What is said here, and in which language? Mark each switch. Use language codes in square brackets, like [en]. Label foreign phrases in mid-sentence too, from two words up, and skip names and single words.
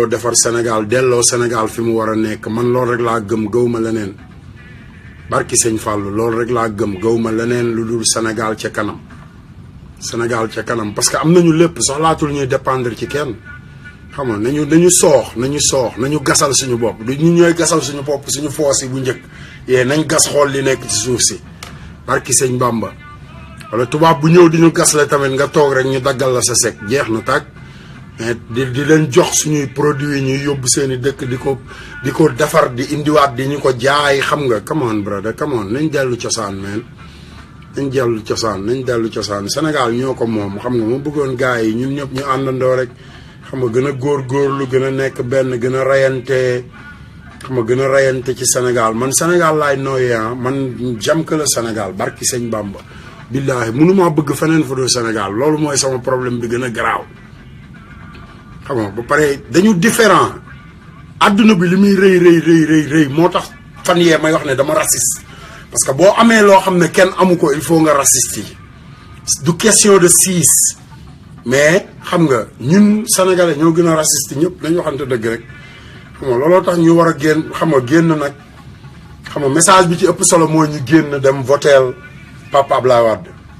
[wo] defar Sénégal delloo Sénégal fi mu war a nekk man loolu rek laa gëm gëwma leneen barki sëñ Fallou loolu rek laa gëm gëwma leneen lu dul Sénégal ca kanam [fr] parce que [wo] am nañu lépp soxlaatul ñuy dépendre ci kenn xam nga nañu gasal suñu bopp du ñu ñooy gasal suñu bopp suñu foos yi bu njëkk nañ gas xool li nekk ci suuf si barki sëñ Bamba wala tubaab bu ñëw di ñu gas la tamit nga toog rek ñu daggal la sa sec jeex na tàkk mais di leen jox suñuy produits ñuy yóbbu seen i dëkk di ko defar di indiwaat di ñu ko jaay xam nga [en] come on brother come on [wo] nañ dellu cosaan man nañ dellu cosaan Sénégal ñoo ko moom xam nga ma bëggoon gars yi ñun ñëpp ñu àndandoo rek xam nga gën a góorgóorlu gën a nekk benn gën a rayante xam nga gën a rayante ci Sénégal man Sénégal laay nooyee man [fr] j'aime que le [wo] Sénégal barki sëñ Bamba billaahi mënumaa bëgg feneen fu dul Sénégal loolu mooy sama problème bi gën a garaaw xam nga ba pare dañu différent àdduna bi li muy rëy moo tax fan yee may wax ne dama raciste [fr] parce que [wo] boo amee loo xam ne kenn amu ko [fr] il faut [wo] nga raciste yi du [fr] question de [wo] siis mais xam nga ñun sénégalais ñoo gën a raciste ñëpp dañu waxante dëgg rek xam nga looloo tax ñu war a génn xam nga génn nag xam nga message bi ci ëpp solo mooy ñu génn dem voteel Papa Abdoulaye Wade